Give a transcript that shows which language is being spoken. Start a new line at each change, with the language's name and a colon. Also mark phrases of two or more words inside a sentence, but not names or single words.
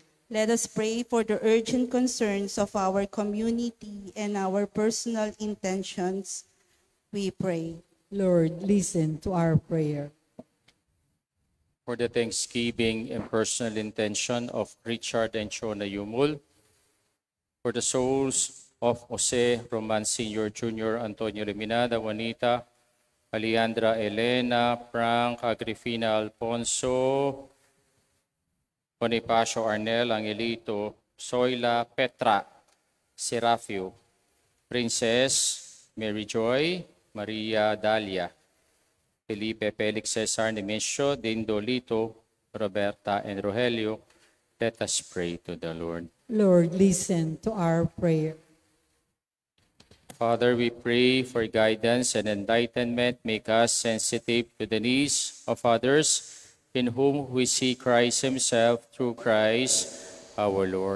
English: Let us pray for the urgent concerns of our community and our personal intentions. We pray. Lord, listen to our prayer. For the thanksgiving and personal intention of Richard and Chona Yumul, for the souls of Jose Roman Sr., Jr., Antonio Reminada, Juanita, Alejandra Elena, Frank, Agrifina Alfonso, Bonifacio Arnel, Angelito, Zoila, Petra, Serafio, Princess, Mary Joy, Maria Dalia, Felipe, Felix, Cesar, Nemesio, Dindo, Lito, Roberta, and Rogelio. Let us pray to the Lord. Lord, listen to our prayer. Father, we pray for guidance and enlightenment. Make us sensitive to the needs of others, in whom we see Christ himself, through Christ our Lord.